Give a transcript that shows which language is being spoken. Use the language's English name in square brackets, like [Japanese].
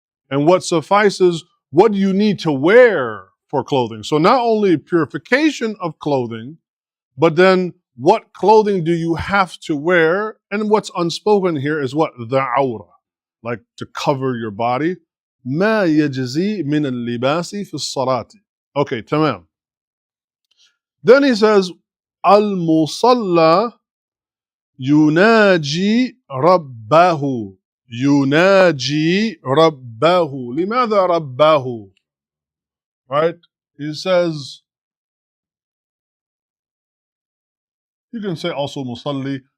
[English] And what suffices, what do you need to wear for clothing? So not only purification of clothing, but then what clothing do you have to wear? And what's unspoken here is what? The awra, like to cover your body. [Arabic] ما يجزي من اللباس في الصلاة. [English] Okay, تمام. Then he says, [Arabic] المصلى يناجي ربه. يناجي ربه. لماذا ربه? [English] Right? He says, you can say also musalli.